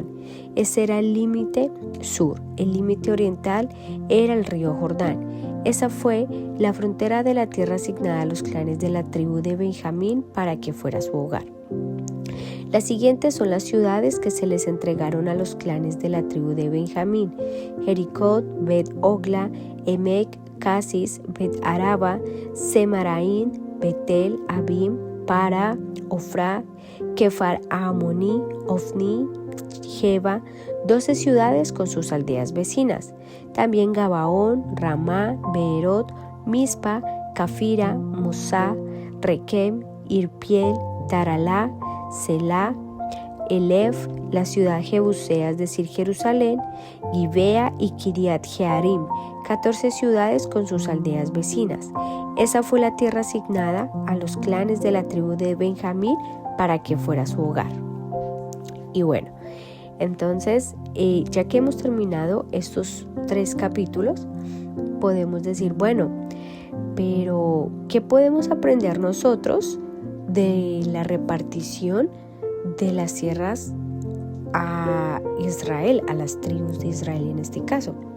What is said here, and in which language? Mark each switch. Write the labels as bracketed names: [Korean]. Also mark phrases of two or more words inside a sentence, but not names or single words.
[Spanish] Ese era el límite sur. El límite oriental era el río Jordán. Esa fue la frontera de la tierra asignada a los clanes de la tribu de Benjamín para que fuera su hogar. Las siguientes son las ciudades que se les entregaron a los clanes de la tribu de Benjamín: Jericot, Bet-Ogla, Emek, Casis, Bet-Araba, Semaraín, Betel, Abim, Para, Ofra, Kefar Amoní, Ofni, Jeba, 12 ciudades con sus aldeas vecinas. También Gabaón, Ramá, Beerot, Mispa, Cafira, Musá, Requem, Irpiel, Taralá, Selá, Elef, la ciudad Jebusea, es decir, Jerusalén, Gibea y Kiriat Jearim, 14 ciudades con sus aldeas vecinas. Esa fue la tierra asignada a los clanes de la tribu de Benjamín para que fuera su hogar. Y bueno, entonces, ya que hemos terminado estos 3 capítulos, podemos decir, bueno, pero ¿qué podemos aprender nosotros de la repartición de las tierras a Israel, a las tribus de Israel en este caso?